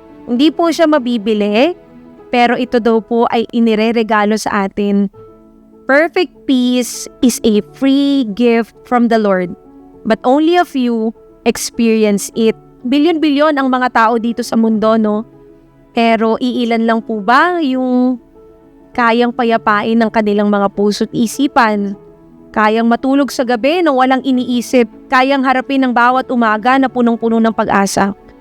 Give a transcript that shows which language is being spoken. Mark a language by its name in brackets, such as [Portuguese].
[Filipino] Hindi po siya mabibili, pero ito daw po ay inireregalo sa atin. [English] Perfect peace is a free gift from the Lord, but only a few experience it. [Filipino] Bilyon-bilyon ang mga tao dito sa mundo, no? Pero iilan lang po ba yung kayang payapain ng kanilang mga puso't isipan? Kayang matulog sa gabi nang walang iniisip, kayang harapin ng bawat umaga na punong-puno ng pag-asa.